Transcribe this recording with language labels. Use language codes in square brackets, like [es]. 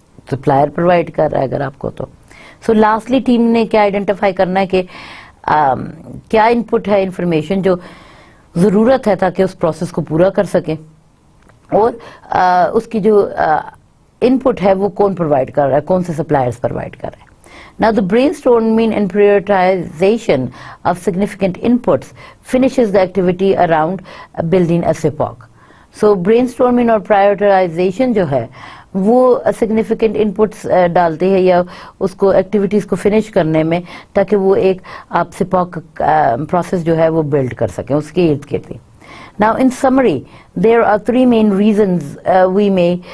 [ur] Supplier provide کر رہا ہے اگر آپ کو تو. سو لاسٹلی ٹیم نے کیا آئیڈینٹیفائی کرنا ہے کہ کیا ان پٹ ہے انفارمیشن جو ضرورت ہے تاکہ اس پروسیس کو پورا کر سکیں, اور اس کی جو ان پٹ ہے وہ کون پرووائڈ کر رہا ہے, کون سے سپلائرز پرووائڈ کر رہے ہیں. [en] Now the brainstorming and prioritization of significant inputs finishes the activity around building a SIPOC. [ur] So brainstorming اور prioritization جو ہے وہ سگنیفیکنٹ انپٹس ڈالتے ہیں یا اس کو ایکٹیویٹیز کو فنش کرنے میں, تاکہ وہ ایک آپ سپوک پروسیس جو ہے وہ بلڈ کر سکیں اس کے ارد گرد. [en] Now in summary there are 3 main reasons we may